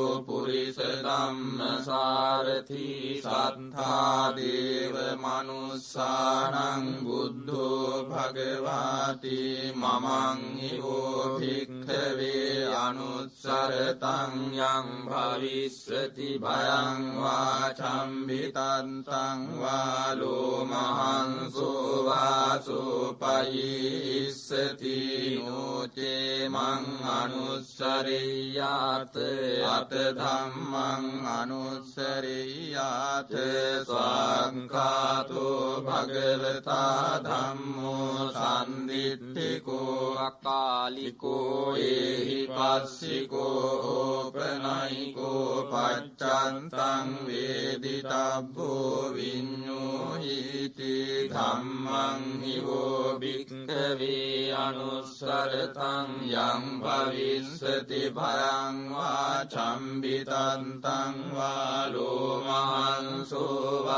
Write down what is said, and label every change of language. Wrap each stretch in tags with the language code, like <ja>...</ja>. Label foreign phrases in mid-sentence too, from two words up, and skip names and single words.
<pi>පුරිස ධම්මසාරථි සත්තා දේව මනුස්සානං බුද්ධෝ භගවාති මමං හිවෝ භික්ඛවේ අනුස්සරතං යං භවිස්සති භයං වා චම්බිතන්තං වා ලෝමහංසෝ වාසෝපයිස්සති නොචේ මං අනුස්සරෙය්‍යාත අත ධම්මං අනුස්සරෙය්‍යාත ස්වාංඛාතෝ භගවතා ධම්මෝ සම්දිට්ඨිකෝ අකාලිකෝ ඒහි පස්සිකෝ ඕපනයිකෝ පච්චන්තං වේදිතබ්බෝ විඤ්ඤෝහිති ධම්මං හිවෝ භික්ඛවේ අනුස්සරතං යං භවිස්සති භයං වා චම්බිතන්තං වා ලෝමහංසෝ</pi>